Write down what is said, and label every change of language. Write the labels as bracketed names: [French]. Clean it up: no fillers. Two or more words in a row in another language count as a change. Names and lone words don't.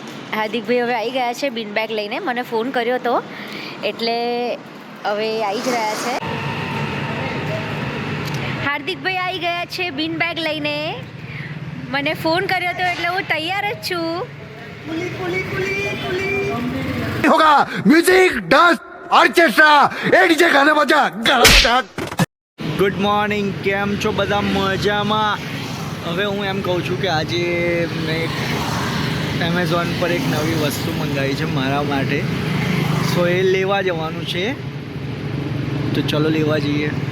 [Gujarati] હાર્દિકભાઈ હવે આવી ગયા છે બિન બેગ લઈને. મને ફોન કર્યો હતો એટલે હવે આવી જ રહ્યા છે. હાર્દિકભાઈ આવી ગયા છે બિન બેગ લઈને. મને ફોન કર્યો હતો એટલે હું તૈયાર જ છું. [Hindi] होगा म्यूजिक डांस ऑर्केस्ट्रा ए डीजे गाना बजा गला [English] good morning, [Gujarati] કેમ છો બધા? મજામાં. હવે હું એમ કહું છું કે આજે મેં એમેઝોન પર એક નવી વસ્તુ મંગાવી છે મારા માટે. સો એ લેવા જવાનું છે, તો ચલો લેવા જઈએ.